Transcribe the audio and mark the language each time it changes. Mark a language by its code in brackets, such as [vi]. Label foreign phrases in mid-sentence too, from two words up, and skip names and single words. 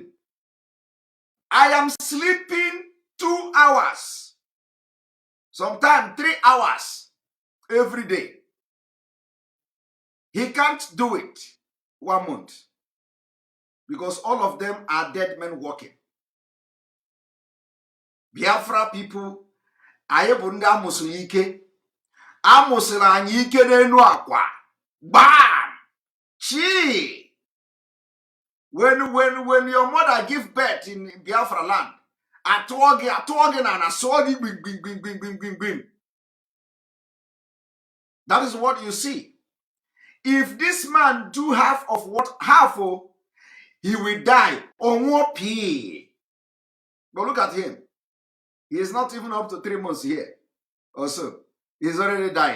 [en] I am sleeping 2 hours, sometimes 3 hours every day. He can't do it 1 month because all of them are dead men walking. Biafra people, [ig] anyị bụ ndị amụsịrị ike. Amụsịrị anyị ike n'elu akwa. Bam! Chi! [en] When your mother give birth in Biafra land, [ig] atụọ gị na asụọ gị gbim. [en] That is what you see. If this man do half, he will die. Onwo P. But look at him. He is not even up to 3 months here. Also, he's already dying.